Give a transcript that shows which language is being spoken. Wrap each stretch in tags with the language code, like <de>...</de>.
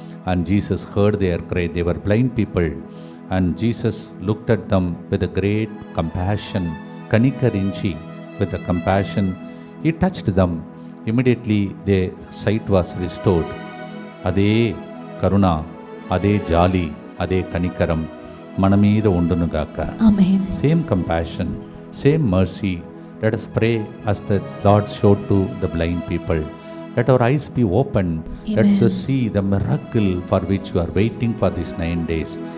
<en>and Jesus heard their cry. They were blind people, and Jesus looked at them with a great compassion.</en> <te>Kanikarinchi,</te> <en>with a compassion, he touched them. Immediately their sight was restored.</en> <te>అదే కరుణ, అదే జాలి, అదే కనికరం మన మీద ఉండునుగాక. ఆమేన్.</te> <en>Same compassion, same mercy. Let us pray as the Lord showed to the blind people. Let our eyes be open. Amen. Let us see the miracle for which you are waiting for these 9 days.</en>